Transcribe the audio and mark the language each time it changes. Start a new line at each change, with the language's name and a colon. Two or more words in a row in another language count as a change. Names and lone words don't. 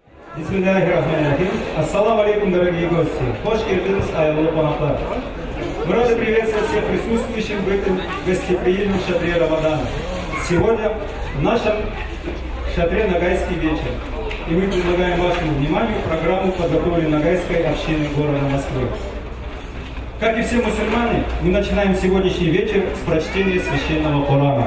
Arabic: بسم الله الرحمن الرحيم. السلام عليكم,
Russian: дорогие гости.
Nogai: Хош келдиңиз, аяулуу конактар.
Russian: Мы рады приветствовать всех присутствующих в этом гостеприимном шатре Рамадана. Сегодня в нашем шатре Ногайский вечер. И мы предлагаем вашему вниманию программу, подготовленную Ногайской общиной города Москвы. Как и все мусульмане, мы начинаем сегодняшний вечер с прочтения священного Корана.